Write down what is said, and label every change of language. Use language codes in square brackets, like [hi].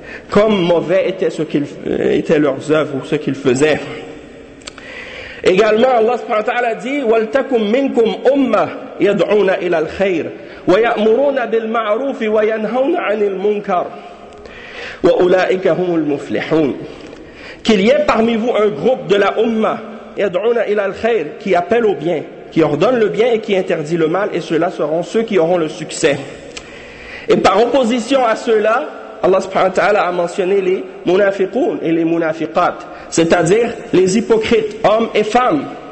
[fr] Comme mauvais était ce qu'ils étaient leurs œuvres ou ce qu'ils faisaient. [ar] Également, Allah subhanahu wa ta'ala dit وَلْتَكُمْ مِنْكُمْ أُمَّةِ يَدْعُونَ إِلَى الْخَيْرِ وَيَأْمُرُونَ بِالْمَعْرُوفِ وَيَنْهَوْنَ عَنِ الْمُنْكَرِ وَأُولَٰئِكَ هُمُ الْمُفْلِحُونَ. [fr] Qu'il y ait parmi vous un groupe de la Ummah, [ar] يَدْعُونَ إِلَى الْخَيْرِ, [fr] qui appelle au bien, qui ordonne le bien et qui interdit le mal, et ceux-là seront ceux qui auront le succès. Et par opposition à ceux-là, Allah subhanahu wa ta'ala a mentionné les munafiqoun et les munafiqat, c'est-à-dire les hypocrites, hommes et femmes.